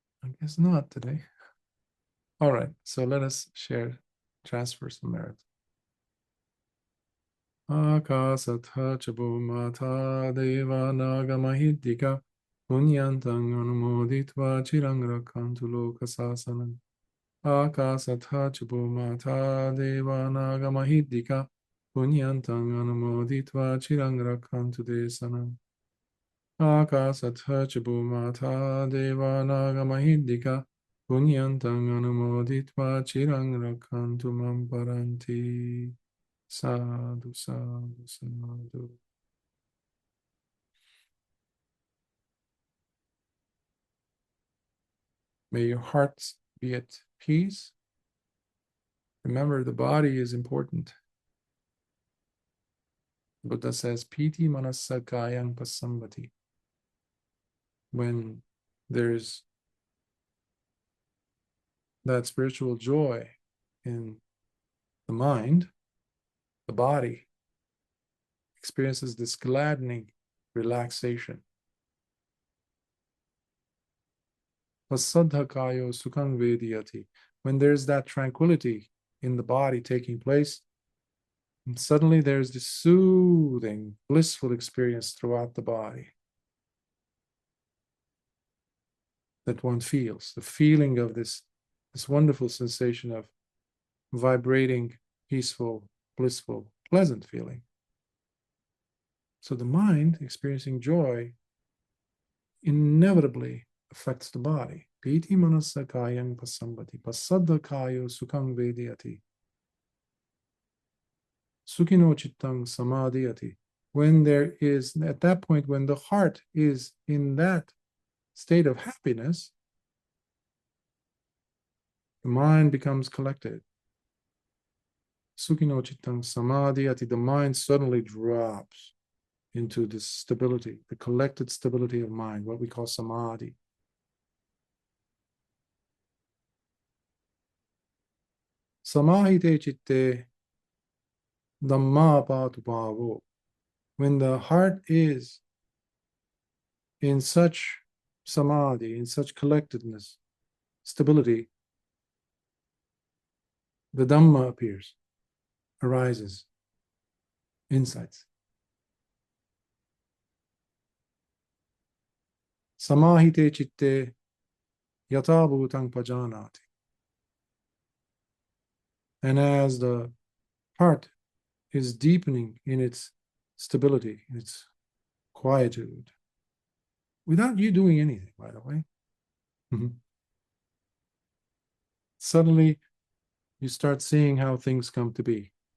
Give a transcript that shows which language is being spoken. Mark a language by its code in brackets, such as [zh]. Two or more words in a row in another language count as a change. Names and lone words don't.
[en] guess not today. All right, so let us transfer some merit. [pi] Akasatha chabumata deva nagamahidika punyantang anumoditva chirang rakantu lokasasanam. Akasatha chabumata deva nagamahidika punyantang anumoditva chirang rakantu desanam. Akasatha chabumata deva nagamahidika punyantang anumoditva chirang rakantu mam paranti. Sadhu, sadhu, sadhu. [en] May your hearts be at peace. Remember, the body is important. Buddha says, [pi] Piti manasa kayang pasambati. [en] When there's that spiritual joy in the mind, the body experiences this gladdening relaxation. [pi] Pasadhakayo sukhang vediyati. [en] When there's that tranquility in the body taking place, and suddenly there's this soothing, blissful experience throughout the body that one feels, the feeling of this wonderful sensation of vibrating, peaceful, blissful, pleasant feeling. So the mind experiencing joy inevitably affects the body. [pi] Piti manasa kayang pasambati, pasadha kayo sukhang vediyati, sukhino chittang samadhiyati. [en] When there is, at that point, when the heart is in that state of happiness, the mind becomes collected. [pi] Sukhino chittang samadhiyati, [en] the mind suddenly drops into this stability, the collected stability of mind, what we call samadhi. [pi] Samahite chitte dhamma patu bhavo. [en] When the heart is in such samadhi, in such collectedness, stability, the Dhamma appears, arises, insights. [pi] Samahite chitte yata bhutang pajanati. [en] And as the heart is deepening in its stability, in its quietude, without you doing anything, by the way, suddenly you start seeing how things come to be.